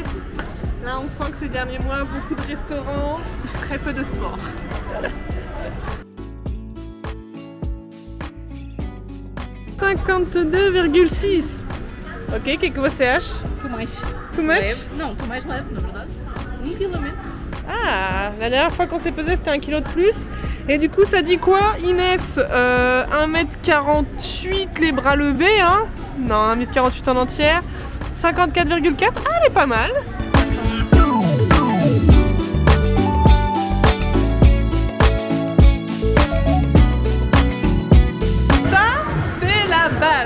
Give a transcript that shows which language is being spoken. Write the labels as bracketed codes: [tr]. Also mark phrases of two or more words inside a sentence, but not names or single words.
[fr] Là, on sent que ces derniers mois, beaucoup de restaurants, très peu de sport. 52,6. [pt] Ok, o que você acha? Estou mais [en] Too much? [pt] leve. Não, estou mais leve, na verdade. 1 kg menos. [fr] Ah, la dernière fois qu'on s'est pesé, c'était 1 kg de plus. Et du coup, ça dit quoi, Inès? 1m48 les bras levés, hein? Non, 1m48 en entière. 54,4. Ah, elle est pas mal. Base.